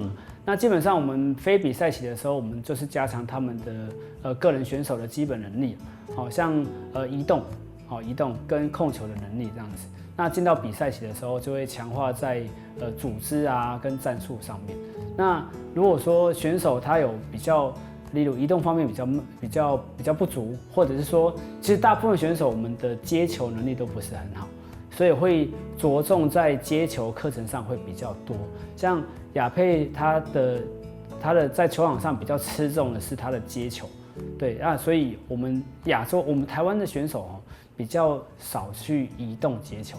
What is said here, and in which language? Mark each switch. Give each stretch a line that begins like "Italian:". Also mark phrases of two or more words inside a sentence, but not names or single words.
Chinese: 那基本上我們非比賽期的時候，我們就是加強他們的個人選手的基本能力，好像移動跟控球的能力這樣子。那進到比賽期的時候，就會強化在組織啊跟戰術上面。那如果說選手他有比較例如移动方面比较不足，或者是说，其实大部分选手我们的接球能力都不是很好，所以会着重在接球课程上会比较多。像雅佩他的在球场上比较吃重的是他的接球，对啊，所以我们台湾的选手比较少去移动接球。